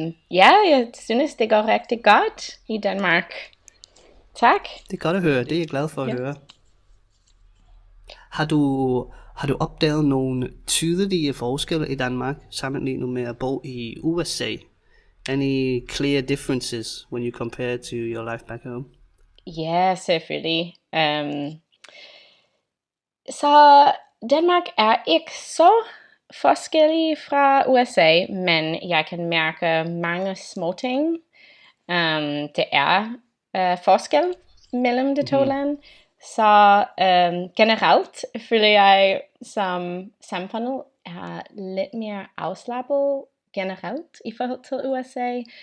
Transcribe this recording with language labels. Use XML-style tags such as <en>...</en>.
<da>Jeg synes, det går rigtig godt i Danmark. Tak. Det er godt at høre. Det er jeg glad for at høre. Har du opdaget nogle tydelige forskelle i Danmark sammenlignet med at bo i USA?</da> <en>Any clear differences when you compare to your life back home?</en> <da>Ja, selvfølgelig. Så Danmark er ikke så forskellig fra USA, men jeg kan mærke mange små ting. Det er forskel mellem de to lande. Så generelt føler jeg, som samfundet er lidt mere afslappet generelt i forhold til USA.</da>